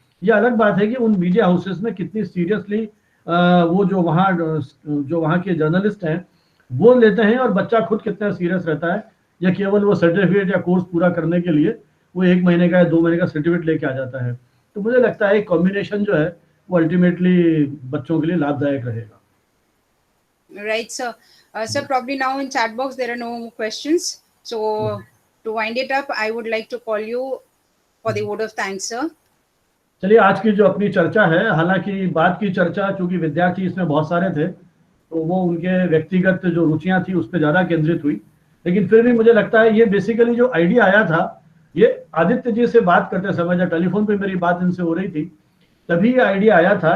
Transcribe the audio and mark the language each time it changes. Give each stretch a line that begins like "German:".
Hindi: ये अलग बात है कि उन मीडिया हाउसेस में कितनी सीरियसली वो जो वहाँ के जर्नलिस्ट हैं वो लेते हैं, और बच्चा खुद कितना सीरियस रहता है, या केवल वो सर्टिफिकेट या कोर्स पूरा करने के लिए वो 1 महीने का या 2 महीने का सर्टिफिकेट लेके आ जाता है. तो मुझे लगता है कॉम्बिनेशन जो है वो अल्टीमेटली बच्चों के लिए लाभदायक रहेगा.
English: Right, sir. Sir, probably now in chat box there are no more questions. So to wind it up, I would like to call you for the vote of thanks, sir.
Hindi: चलिए, आज की जो अपनी चर्चा है, हालांकि बात की चर्चा चूंकि विद्यार्थी इसमें बहुत सारे थे, तो वो उनके व्यक्तिगत जो रुचियां थी उस पर ज्यादा केंद्रित हुई, लेकिन फिर भी मुझे लगता है ये बेसिकली जो आइडिया आया था, ये आदित्य जी से बात करते समय, जब टेलीफोन पे मेरी बात इनसे हो रही थी, तभी ये आइडिया आया था.